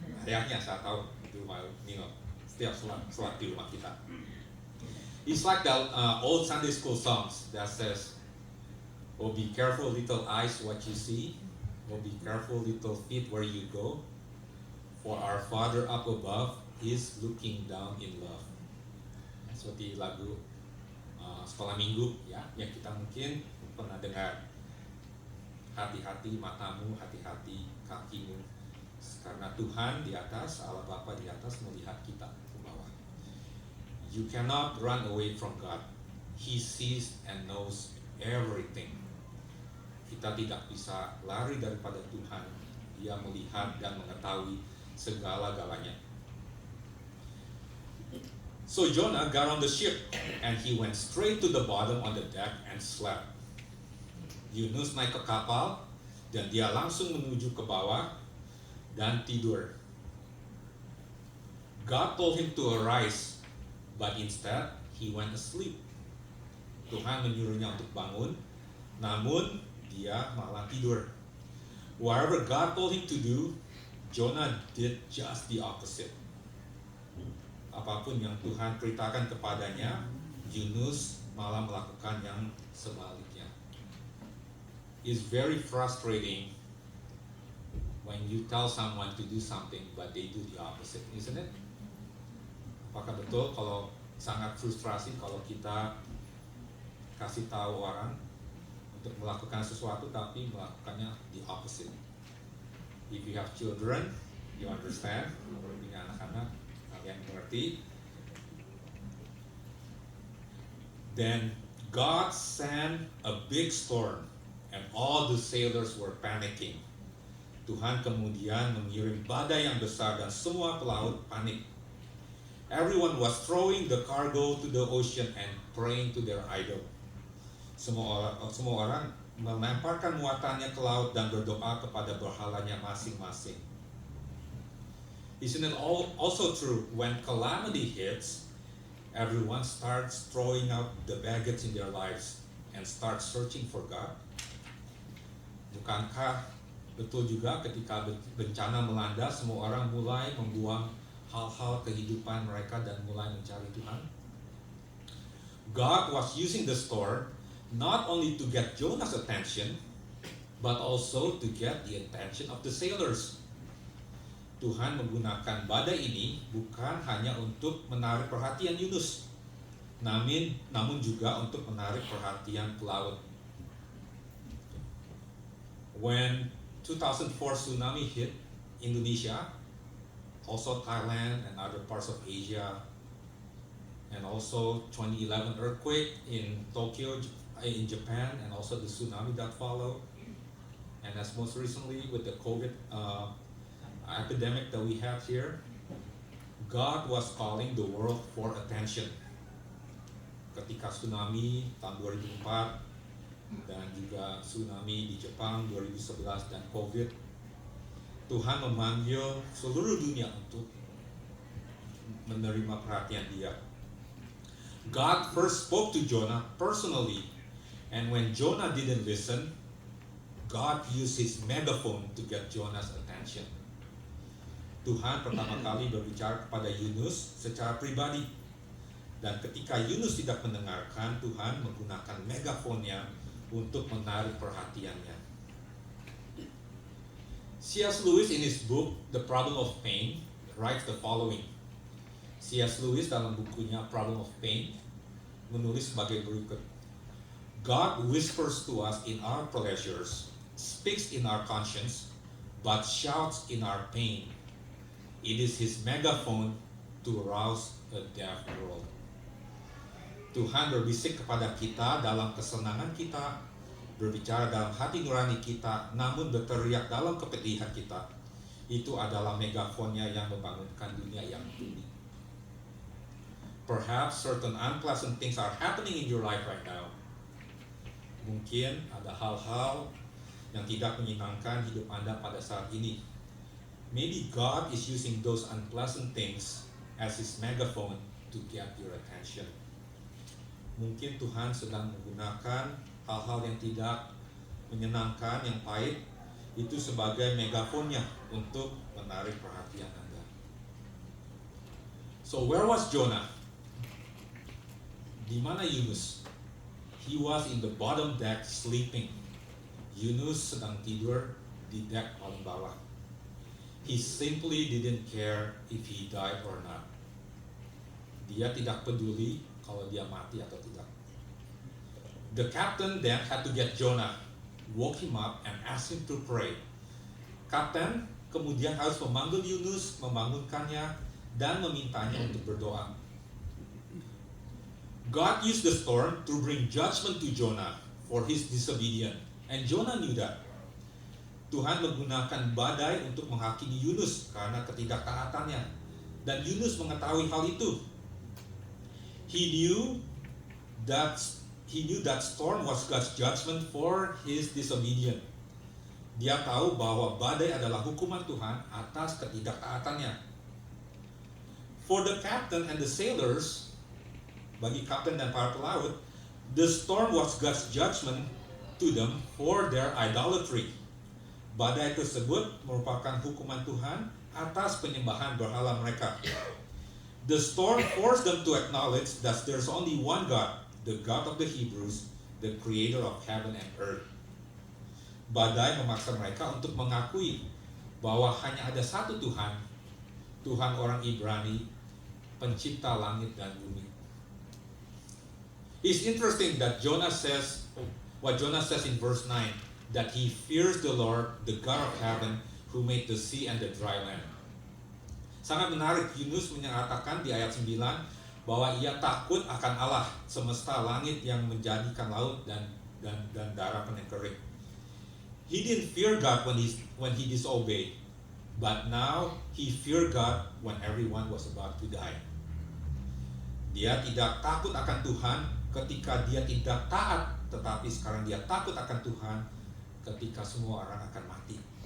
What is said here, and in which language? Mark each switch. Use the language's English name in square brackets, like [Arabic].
[Indonesian] Ayahnya saya tahu di rumah Nino. Setiap sholat di rumah kita. [English] It's like the old Sunday school songs that says, "Oh, be careful, little eyes, what you see. Oh, be careful, little feet, where you go. For our Father up above is looking down in love." [Indonesian] Seperti lagu sekolah minggu ya, yang kita mungkin pernah dengar. Hati-hati matamu, hati-hati kakimu, karena Tuhan di atas, Allah Bapa di atas melihat kita ke bawah. [English] You cannot run away from God. He sees and knows everything. [Indonesian] Kita tidak bisa lari daripada Tuhan. Dia melihat dan mengetahui segala-galanya. [English] So Jonah got on the ship and he went straight to the bottom on the deck and slept. [Indonesian] Yunus naik ke kapal dan dia langsung menuju ke bawah dan tidur. [English] God told him to arise, but instead he went asleep. [Indonesian] Tuhan menyuruhnya untuk bangun, namun dia malah tidur. [English] Whatever God told him to do, Jonah did just the opposite. [Indonesian] Apapun yang Tuhan perintahkan kepadanya, Yunus malah melakukan yang sebaliknya. [English] It's very frustrating when you tell someone to do something but they do the opposite, isn't it? [Indonesian] Apakah betul kalau sangat frustrasi kalau kita kasih tahu orang untuk melakukan sesuatu tapi melakukannya [English] the opposite? If you have children, you understand. [Indonesian] Kalau punya anak-anak, kalian mengerti. [English] Then God sent a big storm and all the sailors were panicking. [Indonesian] Tuhan kemudian mengirim badai yang besar dan semua pelaut panik. [English] Everyone was throwing the cargo to the ocean and praying to their idol. [Indonesian] Semua orang melemparkan muatannya ke laut dan berdoa kepada berhalanya masing-masing. [English] Isn't it also true when calamity hits, everyone starts throwing out the baggage in their lives and starts searching for God? [Indonesian] Bukankah betul juga ketika bencana melanda, semua orang mulai membuang hal-hal kehidupan mereka dan mulai mencari Tuhan? [English] God was using the storm not only to get Jonah's attention, but also to get the attention of the sailors. [Indonesian] Tuhan menggunakan badai ini bukan hanya untuk menarik perhatian Yunus, namun juga untuk menarik perhatian pelaut. [English] When 2004 tsunami hit Indonesia, also Thailand and other parts of Asia, and also 2011 earthquake in Tokyo, in Japan, and also the tsunami that followed, and as most recently with the COVID epidemic that we have here, God was calling the world for attention. [Indonesian] Ketika tsunami tahun 2004 dan juga tsunami di Jepang 2011 dan COVID, Tuhan memanggil seluruh dunia untuk menerima perhatian Dia. [English] God first spoke to Jonah personally, and when Jonah didn't listen, God used his megaphone to get Jonah's attention. [Indonesian] Tuhan pertama kali berbicara kepada Yunus secara pribadi, dan ketika Yunus tidak mendengarkan, Tuhan menggunakan megafonnya untuk menarik perhatiannya. [English] C.S. Lewis in his book The Problem of Pain writes the following. [Indonesian] C.S. Lewis dalam bukunya Problem of Pain menulis sebagai berikut. [English] God whispers to us in our pleasures, speaks in our conscience, but shouts in our pain. It is his megaphone to arouse a deaf world. [Indonesian] Tuhan berbisik kepada kita dalam kesenangan kita, berbicara dalam hati nurani kita, namun berteriak dalam kepedihan kita. Itu adalah megafonnya yang membangunkan dunia yang tuli. [English] Perhaps certain unpleasant things are happening in your life right now. [Indonesian] Mungkin ada hal-hal yang tidak menyenangkan hidup Anda pada saat ini. [English] Maybe God is using those unpleasant things as his megaphone to get your attention. [Indonesian] Mungkin Tuhan sedang menggunakan hal-hal yang tidak menyenangkan, yang pahit, itu sebagai megafonnya untuk menarik perhatian Anda. [English] So where was Jonah? [Indonesian] Di mana Yunus? [English] He was in the bottom deck sleeping. [Indonesian] Yunus sedang tidur di deck paling bawah. [English] He simply didn't care if he died or not. [Indonesian] Dia tidak peduli kalau dia mati atau tidak. [English] The captain then had to get Jonah, woke him up and asked him to pray. [Indonesian] Kapten kemudian harus memanggil Yunus, membangunkannya, dan memintanya untuk berdoa. [English] God used the storm to bring judgment to Jonah for his disobedience, and Jonah knew that. [Indonesian] Tuhan menggunakan badai untuk menghakimi Yunus karena ketidaktaatannya, dan Yunus mengetahui hal itu. [English] He knew that storm was God's judgment for his disobedience. [Indonesian] Dia tahu bahwa badai adalah hukuman Tuhan atas ketidaktaatannya. [English] For the captain and the sailors, [Indonesian] bagi kapten dan para pelaut, [English] the storm was God's judgment to them for their idolatry. [Indonesian] Badai tersebut merupakan hukuman Tuhan atas penyembahan berhala mereka. [English] The storm forced them to acknowledge that there's only one God, the God of the Hebrews, the creator of heaven and earth. [Indonesian] Badai memaksa mereka untuk mengakui bahwa hanya ada satu Tuhan, Tuhan orang Ibrani, pencipta langit dan bumi. [English] It's interesting that Jonah says, what Jonah says in verse 9, that he fears the Lord, the God of heaven, who made the sea and the dry land. [Indonesian] Sangat menarik, Yunus menyatakan di ayat 9 bahwa ia takut akan Allah semesta langit yang menjadikan laut dan daratan yang kering. [English] He didn't fear God when he disobeyed, but now he feared God when everyone was about to die. [Indonesian] Dia tidak takut akan Tuhan ketika dia tidak taat, tetapi sekarang dia takut akan Tuhan ketika semua orang akan mati.